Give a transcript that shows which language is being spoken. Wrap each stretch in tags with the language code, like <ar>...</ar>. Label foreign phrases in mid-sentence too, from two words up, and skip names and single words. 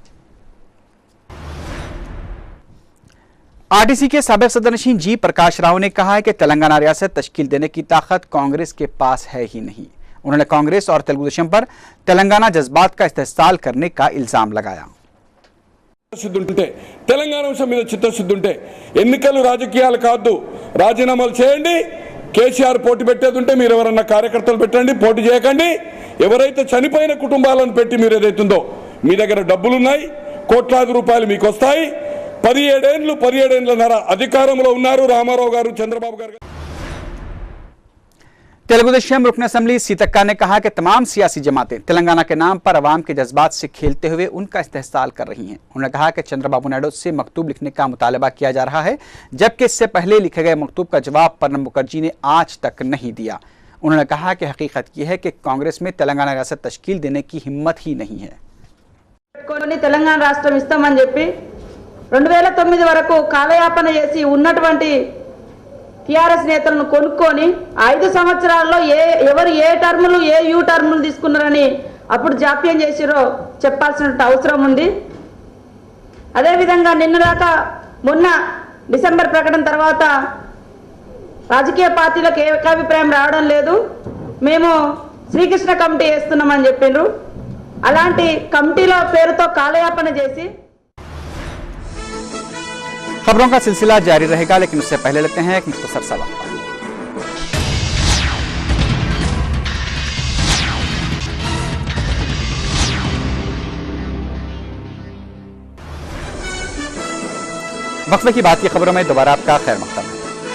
<ur>آر ٹی سی کے سابق صدرنشین جی پرکاش راؤ نے کہا ہے کہ تلنگانہ ریاست تشکیل دینے کی طاقت کانگریس کے پاس ہے ہی نہیں. انہوں نے کانگریس اور تلگودیشم پر تلنگانہ جذبات کا استحصال کرنے کا الزام لگایا.</ur> <te>తెలంగాణ అంశం మీద చిత్తశుద్ధి ఉంటే ఎన్నికలు రాజకీయాలు కాదు, రాజీనామాలు చేయండి। కేసీఆర్ పోటీ పెట్టేది ఉంటే మీరు ఎవరన్నా కార్యకర్తలు పెట్టండి, పోటీ చేయకండి। ఎవరైతే చనిపోయిన కుటుంబాలను పెట్టి మీరు ఏదైతుందో మీ దగ్గర డబ్బులు ఉన్నాయి, కోట్లాది రూపాయలు మీకు వస్తాయి। 17 ఏళ్లన్నర అధికారంలో ఉన్నారు రామారావు గారు, చంద్రబాబు గారు।</te> <ur>تلگودیشم رکن اسمبلی سیتکا نے کہا کہ تمام سیاسی جماعتیں تلنگانہ کے نام پر عوام کے جذبات سے کھیلتے ہوئے ان کا استحصال کر رہی ہیں. انہوں نے کہا کہ چندرابابو نائیڈو سے مکتوب لکھنے کا مطالبہ کیا جا رہا ہے، جبکہ اس سے پہلے لکھے گئے مکتوب کا جواب پرنب مکھرجی نے آج تک نہیں دیا. انہوں نے کہا کہ حقیقت یہ ہے کہ کانگریس میں تلنگانہ ریاست تشکیل دینے کی ہمت ہی نہیں ہے.</ur> <te>తెలంగాణ రాష్ట్రం ఇస్తామని చెప్పి 2009 వరకు కాలయాపన చేసి ఉన్నటువంటి టిఆర్ఎస్ నేతలను కొనుక్కొని 5 సంవత్సరాల్లో ఎవరు ఏ టర్ములు ఏ యూ టర్ములు తీసుకున్నారని అప్పుడు జాప్యం చేసిరో చెప్పాల్సిన అవసరం ఉంది। అదే విధంగా నిన్నదాకా మొన్న డిసెంబర్ ప్రకటన తర్వాత రాజకీయ పార్టీలకు ఏకాభిప్రాయం రావడం లేదు, మేము శ్రీకృష్ణ కమిటీ వేస్తున్నామని చెప్పిండ్రు। అలాంటి కమిటీల పేరుతో కాలయాపన చేసి</te> <ur>خبروں کا سلسلہ جاری رہے گا، لیکن اس سے پہلے لیتے ہیں ایک مختصر سا وقفہ. وقفے کی بات کی خبروں میں دوبارہ آپ کا خیر مقدم ہے.</ur>